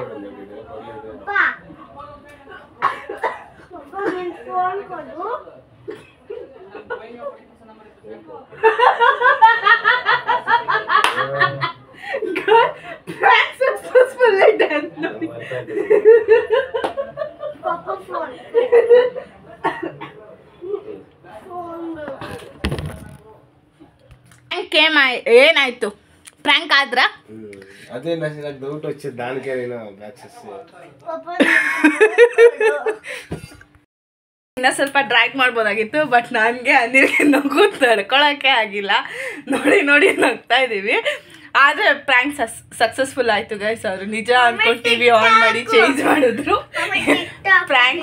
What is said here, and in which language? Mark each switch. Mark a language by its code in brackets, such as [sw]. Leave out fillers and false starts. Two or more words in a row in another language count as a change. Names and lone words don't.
[kn] ಫೋನ್ ಕೊಡು. [en] Prank successfully done. [kn] ಪಾಪಾ ಫೋನ್ ಏನಾಯ್ತು? ಪ್ರ್ಯಾಂಕ್ ಆದ್ರ? [te] అదే నాకు డౌట్ వచ్చింది, దానికే నేను యాక్సెస్ [kn] ಇನ್ನೂ ಸ್ವಲ್ಪ ಡ್ರ್ಯಾಗ್ ಮಾಡ್ಬೋದಾಗಿತ್ತು, ಬಟ್ ನನಗೆ ಅನಿಲ್ಗೆ ನಗು ತಡ್ಕೊಳಕ್ಕೆ ಆಗಿಲ್ಲ. ನೋಡಿ ನೋಡಿ ನಗ್ತಾ ಇದ್ದೀವಿ. ಆದರೆ [en] prank successful [kn] ಆಯಿತು ಗೈಸ್. ಅವರು ನಿಜ ಅಂದ್ಕೊಂಡು [en] TV on [kn] ಮಾಡಿ ಚೇಂಜ್ ಮಾಡಿದ್ರು.